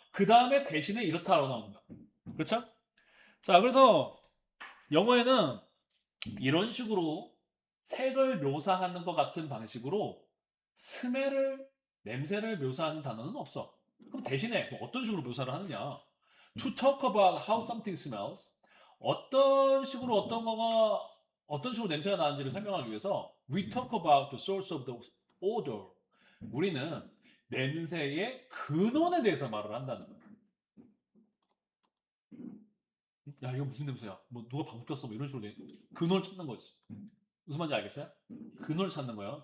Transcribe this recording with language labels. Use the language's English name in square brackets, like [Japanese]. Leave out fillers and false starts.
[Korean] 그 다음에 대신에 이렇다라고 나오는 거야. 그렇죠? 자, 그래서 영어에는 이런 식으로 색을 묘사하는 것 같은 방식으로 스멜을, 냄새를 묘사하는 단어는 없어. 그럼 대신에 뭐 어떤 식으로 묘사를 하느냐? [English] To talk about how something smells. [Korean] 어떤 식으로 어떤 식으로 냄새가 나는지를 설명하기 위해서 [English] we talk about the source of the odor. [Korean] 우리는 냄새의 근원에 대해서 말을 한다는 거야. 야, 이거 무슨 냄새야? 뭐 누가 방귀 꼈어? 뭐 이런 식으로 근원을 찾는 거지. 무슨 말인지 알겠어요? 근원을 찾는 거예요.